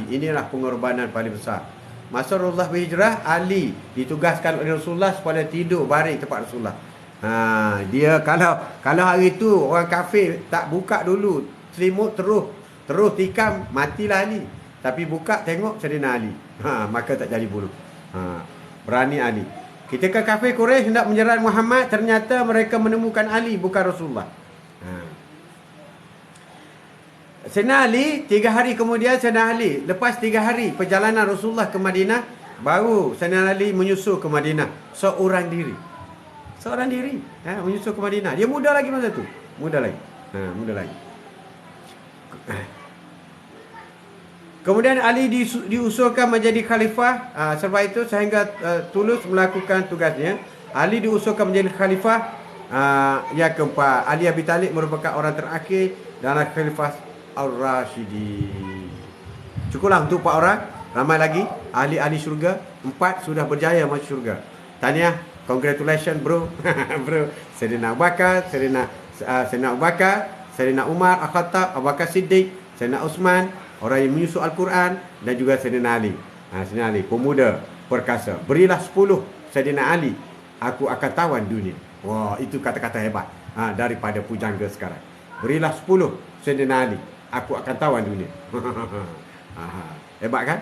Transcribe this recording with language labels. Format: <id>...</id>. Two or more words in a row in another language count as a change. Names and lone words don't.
<ms>Inilah pengorbanan paling besar. Masa Rasulullah berhijrah, Ali ditugaskan oleh Rasulullah supaya tidur baring tempat Rasulullah. Dia kalau hari tu orang kafir tak buka dulu, selimut terus tikam, matilah Ali. Tapi buka tengok Sayyidina Ali. Maka tak jadi bunuh. Berani Ali. Ketika kafir Quraisy hendak menyerang Muhammad, ternyata mereka menemukan Ali bukan Rasulullah. Sayyidina Ali 3 hari kemudian, Sayyidina Ali lepas 3 hari perjalanan Rasulullah ke Madinah, baru Sayyidina Ali menyusul ke Madinah seorang diri. Menyusul ke Madinah. Dia muda lagi masa tu. Muda lagi. Kemudian Ali diusulkan menjadi khalifah. Sebab itu sehingga tulus melakukan tugasnya, Ali diusulkan menjadi khalifah. Yang keempat, Ali Abi Talib merupakan orang terakhir dalam khalifah Ar-Rashidi. Cukuplah untuk 4 orang. Ramai lagi ahli-ahli syurga. 4 sudah berjaya masuk syurga. Tahniah,</ms> <en>congratulations bro. Bro,</en> <ms>Sayyidina Abu Bakar, Sayyidina Umar Al-Khattab, Abu Bakar Siddiq, Sayyidina Uthman, orang yang menyusul Al-Quran, dan juga Sayyidina Ali. Sayyidina Ali, pemuda perkasa. Berilah 10 Sayyidina Ali, aku akan tawan dunia. Wah, itu kata-kata hebat daripada pujangga sekarang. Berilah 10 Sayyidina Ali, aku akan tawan dunia. Hebat kan?</ms>